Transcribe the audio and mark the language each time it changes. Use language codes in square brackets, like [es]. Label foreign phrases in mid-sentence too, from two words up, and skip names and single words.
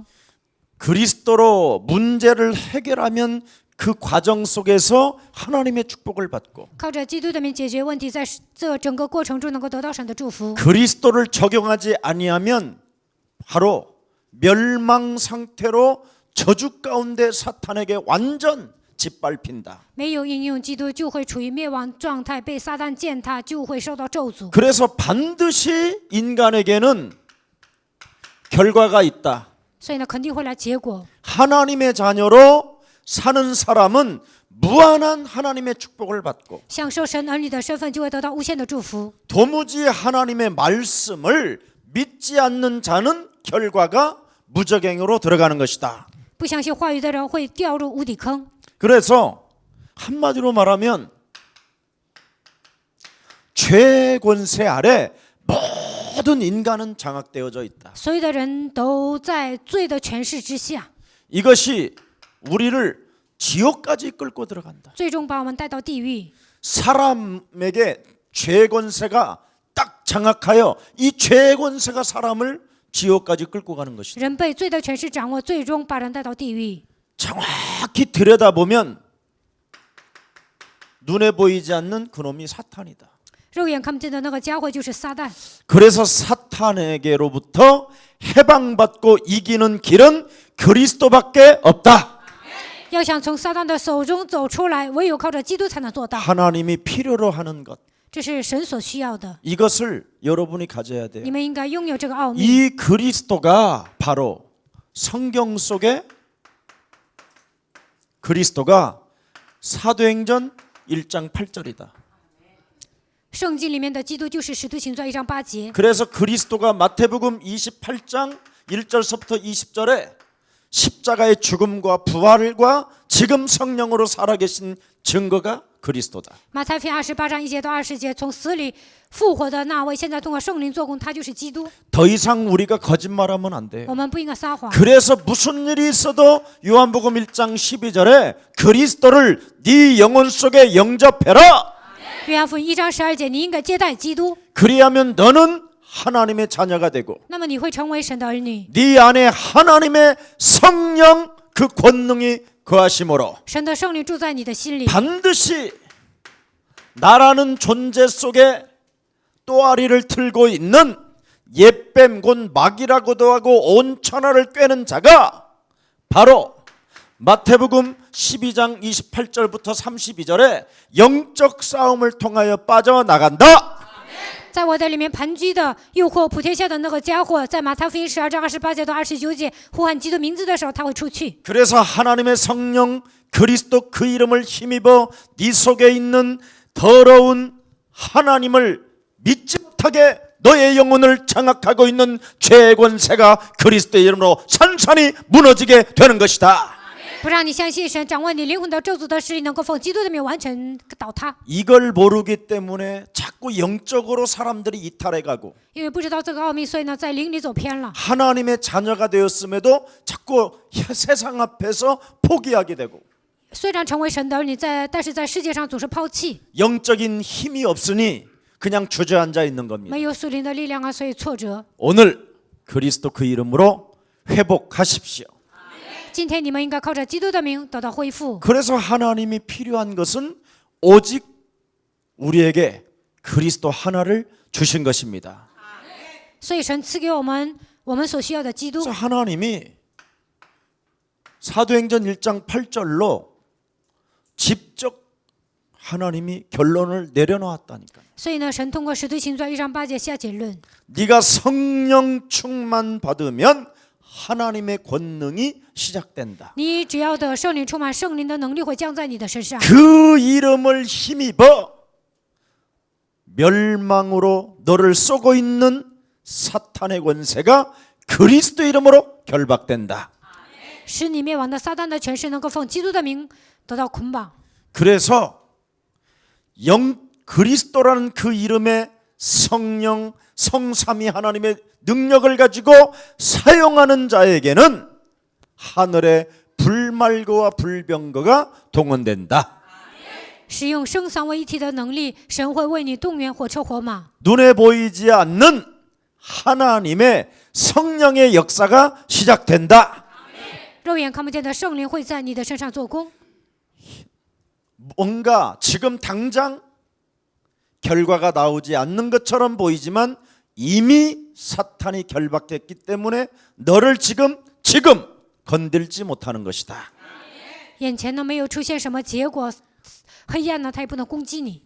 [ko] 그리스도로 문제를 해결하면 그 과정 속에서 하나님의 축복을 받고 [zh] 靠着基督的名解决问题，在这整个过程中能够得到神的祝福。 [ko] 그리스도를 적용하지 아니하면 바로 멸망 상태로 저주 가운데 사탄에게 완전 짓밟힌다. [zh] 没有应用基督，就会处于灭亡状态，被撒旦践踏，就会受到咒诅。 [ko] 그래서 반드시 인간에게는 결과가 있다. [zh] 所以呢，肯定会来结果。 [ko] 하나님의 자녀로 사는 사람은 무한한 하나님의 축복을 받고 [zh] 享受神儿女的身份，就会得到无限的祝福。 [ko] 도무지 하나님의 말씀을 믿지 않는 자는 결과가 무적행으로 들어가는 것이다. [zh] 不相信话语的人会掉入无底坑。 [ko] 그래서 한마디로 말하면 죄의 권세 아래 모든 인간은 장악되어져 있다. [zh] 所有的人都在罪的权势之下， [ko] 이것이 우리를 지옥까지 끌고 들어간다. [zh] 最终把我们带到地狱。 [ko] 사람에게 죄의 권세가 딱 장악하여 이 죄의 권세가 사람을 지옥까지 끌고 가는 것이다. [zh] 人被罪的权势掌握，最终把人带到地狱。 [ko] 정확히 들여다보면 눈에 보이지 않는 그놈이 사탄이다. [zh] 肉眼看不见的那个家伙就是撒旦。 [ko] 그래서 사탄에게로부터 해방받고 이기는 길은 그리스도밖에 없다. [zh] 要想从撒旦的手中走出来，唯有靠着基督才能做到。 [ko] 하나님이 필요로 하는 것, [zh] 这是神所需要的， [ko] 이것을 여러분이 가져야 돼요. [zh] 你们应该拥有这个奥秘。 [ko] 이 그리스도가 바로 성경 속에 그리스도가 사도행전 1장 8절이다. [zh] 圣经里面的基督就是使徒行传1章8节。 [ko] 그래서 그리스도가 마태복음 28장 1절서부터 20절에 십자가의 죽음과 부활과 지금 성령으로 살아계신 증거가 그리스도다. [zh] 马太福音28章1节到20节，从死里复活的那位，现在通过圣灵做工，他就是基督。 [ko] 더 이상 우리가 거짓말하면 안 돼요. [zh] 我们不应该撒谎。 [ko] 그래서 무슨 일이 있어도 요한복음 1장 12절에 그리스도를 네 영혼 속에 영접해라. [zh] 约翰福音1章12节，你应该接待基督， [ko] 그리하면 너는 하나님의 자녀가 되고 [zh] 那么你会成为神的儿女， [ko] 네 안에 하나님의 성령 그 권능이 거하심으로 [zh] 神的圣灵住在你的心里， [ko] 반드시 나라는 존재 속에 또아리를 틀고 있는 옛뱀 곧 마귀라고도 하고 온 천하를 꿰는 자가 바로 마태복음 12장 28절부터 32절에 영적 싸움을 통하여 빠져나간다. [zh] 在我的里面盘踞的诱惑普天下的那个家伙，在马太福音12章28节到29节呼喊基督名字的时候，他会出去。 [ko] 그래서 하나님의 성령 그리스도 그 이름을 힘입어 네 속에 있는 더러운 하나님을 믿지 못하게 너의 영혼을 장악하고 있는 죄의 권세가 그리스도의 이름으로 산산이 무너지게 되는 것이다. [zh] 不让你相信神掌握你灵魂的咒诅的势力，能够奉基督的名完全倒塌。 [ko] 이걸 모르기 때문에 자꾸 영적으로 사람들이 이탈해가고 [zh] 因为不知道这个奥秘，所以呢，在灵里走偏了。 [ko] 하나님의 자녀가 되었음에도 자꾸 세상 앞에서 포기하게 되고 [zh] 虽然成为神的儿女，但是在世界上总是抛弃， [ko] 영적인 힘이 없으니 그냥 주저앉아 있는 겁니다. [zh] 没有属灵的力量啊，所以挫折。 [ko] 오늘 그리스도 그 이름으로 회복하십시오. [zh] 今天你们应该靠着基督的名得到恢复。 [ko] 그래서 하나님이 필요한 것은 오직 우리에게 그리스도 하나를 주신 것입니다. [zh] 所以神赐给我们所需要的基督 [ko] 그래서 。 하나님이 사도행전 1장 8절로 직접 하나님이 결론을 내려놓았다니까요. [zh] 所以呢，神通过使徒行传1章8节下结论： [ko] 네가 성령 충만 받으면 하나님의 권능이 시작된다. [zh] 你只要的圣灵充满，圣灵的能力会降在你的身上。 [ko] 그 이름을 힘입어 멸망으로 너를 쏘고 있는 사탄의 권세가 그리스도 이름으로 결박된다. [zh] 使你灭亡的撒旦的权势能够奉基督的名得到捆绑。 [ko] 그래서 그리스도라는 그 이름의 성령 성삼위 하나님의 능력을 가지고 사용하는 자에게는 하늘의 불말거와 불병거가 동원된다. [zh] 使用圣三位一体的能力，神会为你动员火车火马。 [ko] 눈에 보이지 않는 하나님의 성령의 역사가 시작된다. [zh] 肉眼看不见的圣灵会在你的身上做工。 [ko] 뭔가 지금 당장 결과가 나오지 않는 것처럼 보이지만 이미 사탄이 결박됐기 때문에 너를 지금 건들지 못하는 것이다. [zh] 眼前呢没有出现什么结果，黑暗呢它也不能攻击你。